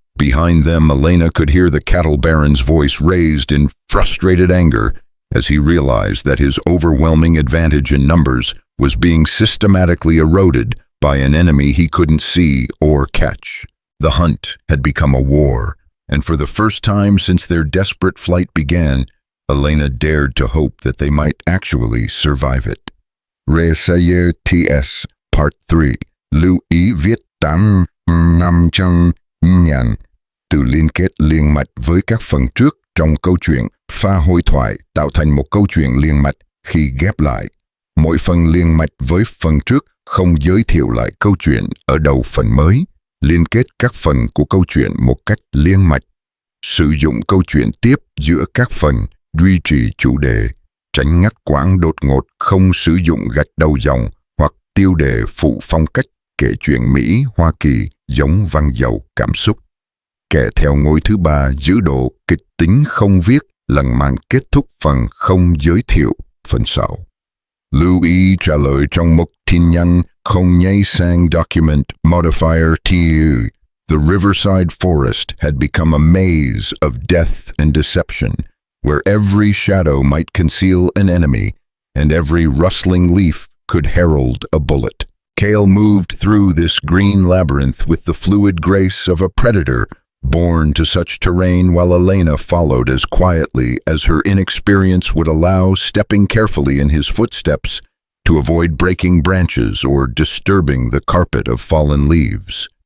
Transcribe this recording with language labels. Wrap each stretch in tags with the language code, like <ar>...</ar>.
<en>Behind them, Elena could hear the cattle baron's voice raised in frustrated anger as he realized that his overwhelming advantage in numbers was being systematically eroded by an enemy he couldn't see or catch. The hunt had become a war, and for the first time since their desperate flight began, Elena dared to hope that they might actually survive it. Reessayer TS Part 3.</en> <vi>Lưu ý viết 8.500 từ liên kết liền mạch với các phần trước trong câu chuyện. Pha hội thoại tạo thành một câu chuyện liền mạch khi ghép lại. Mỗi phần liền mạch với phần trước không giới thiệu lại câu chuyện ở đầu phần mới, liên kết các phần của câu chuyện một cách liên mạch. Sử dụng câu chuyện tiếp giữa các phần, duy trì chủ đề, tránh ngắt quãng đột ngột, không sử dụng gạch đầu dòng hoặc tiêu đề phụ phong cách kể chuyện Mỹ, Hoa Kỳ giống văn giàu cảm xúc. Kẻ theo ngôi thứ 3 giữ độ kịch tính không viết, lần màn kết thúc phần không giới thiệu, phần sau. Lưu ý trả lời trong mục tin nhắn không nhảy sang document modifier TU.</vi> <en>The riverside forest had become a maze of death and deception, where every shadow might conceal an enemy, and every rustling leaf could herald a bullet. Cale moved through this green labyrinth with the fluid grace of a predator born to such terrain, while Elena followed as quietly as her inexperience would allow, stepping carefully in his footsteps to avoid breaking branches or disturbing the carpet of fallen leaves.</en>